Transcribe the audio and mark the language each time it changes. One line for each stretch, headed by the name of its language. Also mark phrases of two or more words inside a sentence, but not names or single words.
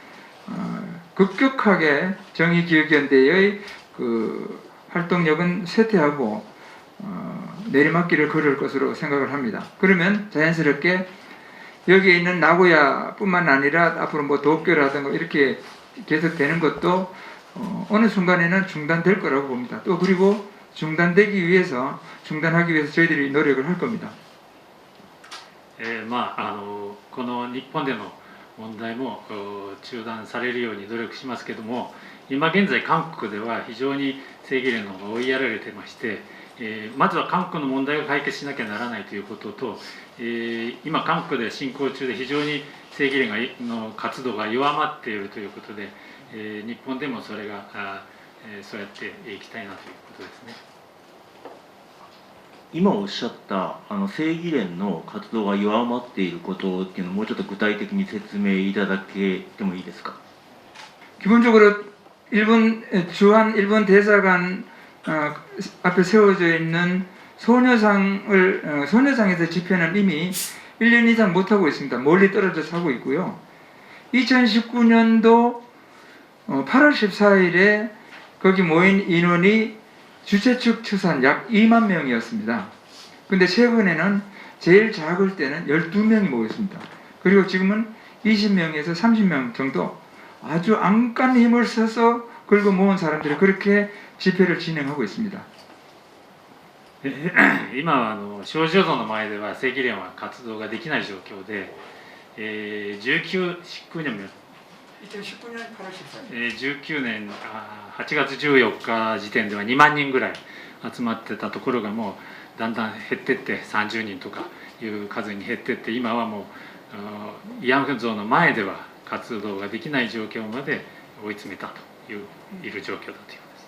Korean: 급격하게 정의기억연대의 그 활동력은 쇠퇴하고 내리막길을 걸을 것으로 생각을 합니다. 그러면 자연스럽게 여기에 있는 나고야뿐만 아니라 앞으로 뭐 도쿄라든가 이렇게 계속되는 것도 어느 순간에는 중단될 거라고 봅니다. 또 그리고 중단하기 위해서 저희들이 노력을 할 겁니다.
Japanese: この日本での問題も中断されるように努力しますけども、今現在韓国では非常に正義連の方が追いやられてまして、まずは韓国の問題を解決しなきゃならないということと、今韓国で進行中で非常に正義連の活動が弱まっているということで、日本でもそれがそうやっていきたいなということですね。今おっしゃった正義連の活動が弱まっていることっていうのをもうちょっと具体的に説明いただけてもいいですか。
Korean: 기본적으로 주한 일본 대사관 앞에 세워져 있는 소녀상에서 집회는 이미 1년 이상 못하고 있습니다. 멀리 떨어져서 하고 있고요. 2019년도 8월 14일에 거기 모인 인원이 주최 측 추산 약 2만 명이었습니다. 근데 최근에는 제일 작을 때는 12명이 모였습니다. 그리고 지금은 20명에서 30명 정도 아주 안간 힘을 써서 긁어 모은 사람들이 그렇게 집회를 진행하고 있습니다.
Japanese: 今は少女像の前では正義連は活動ができない状況で、19年19年8月14日時点では2万人ぐらい集まってたところがもうだんだん減ってって30人とかいう数に減ってって今はもう慰安婦像の前では活動ができない状況まで追い詰めたといういる状況だということです。